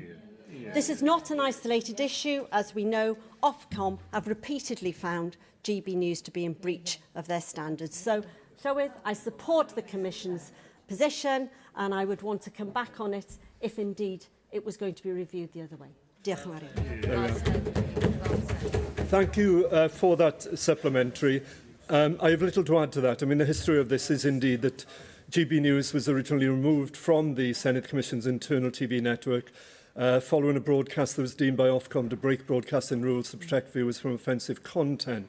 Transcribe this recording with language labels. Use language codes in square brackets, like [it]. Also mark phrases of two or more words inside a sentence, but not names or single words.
[en] This is not an isolated issue. As we know, Ofcom have repeatedly found GB News to be in breach of their standards. So, I support the Commission's position, and I would want to come back on it if indeed it was going to be reviewed the other way. [cy] Diolch yn fawr. [en] Thank you for that supplementary. I have little to add to that. I mean, the history of this is indeed that GB News was originally removed from the Senedd Commission's internal TV network following a broadcast that was deemed by Ofcom to break broadcasting rules to protect viewers from offensive content.